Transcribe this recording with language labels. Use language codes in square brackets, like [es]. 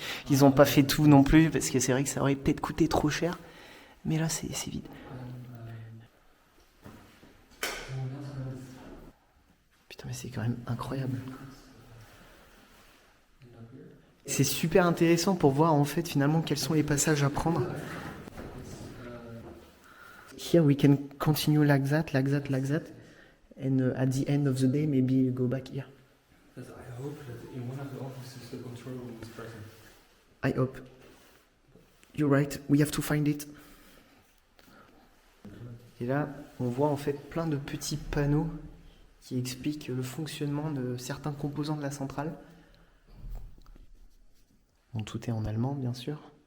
[fr] Ils ont pas fait tout non plus, parce que c'est vrai que ça aurait peut-être coûté trop cher. Mais là, c'est vide. Putain, mais c'est quand même incroyable. C'est super intéressant pour voir en fait finalement quels sont les passages à prendre. [en] Here we can continue like that. And at the end of the day, maybe go back here. I hope that in one of the offices the control room is present. I hope. You're right, we have to find it. [fr] Et là, on voit en fait plein de petits panneaux qui expliquent le fonctionnement de certains composants de la centrale. Bon, tout est en allemand, bien sûr.